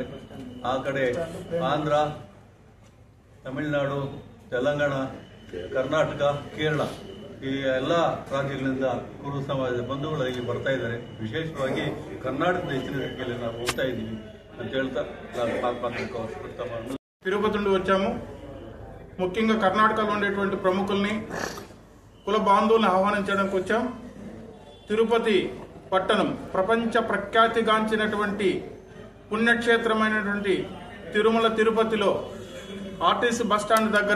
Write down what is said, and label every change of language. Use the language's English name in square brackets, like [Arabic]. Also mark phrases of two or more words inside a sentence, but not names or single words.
[Kannada] ಆ ಕಡೆ ಆಂಧ್ರ, ತಮಿಳುನಾಡು, ತೆಲಂಗಾಣ, ಕರ್ನಾಟಕ, ಕೇರಳ ಈ ಎಲ್ಲ ರಾಜ್ಯಗಳಿಂದ ಕುರುಬ ಸಮಾಜದ ಬಂಧುಗಳು ಇಲ್ಲಿ ಬರ್ತಾ ಇದ್ದಾರೆ. ವಿಶೇಷವಾಗಿ ಕರ್ನಾಟಕದ ಹೆಚ್ಚಿನ ಸಂಖ್ಯೆಯಲ್ಲಿ ನಾವು ಹೋಗ್ತಾ ಇದ್ದೀವಿ ಅಂತ ಹೇಳ್ತಾ [Telugu] తిరుపతి నుండి వచ్చాము. ముఖ్యంగా కర్ణాటకలో ఉండేటువంటి ప్రముఖుల్ని, కుల బాంధవుల్ని ఆహ్వానించడానికి వచ్చాం. తిరుపతి పట్టణం ప్రపంచ ప్రఖ్యాతిగాంచినటువంటి పుణ్యక్షేత్రమైనటువంటి తిరుమల తిరుపతిలో ఆర్టీసీ బస్టాండ్ దగ్గర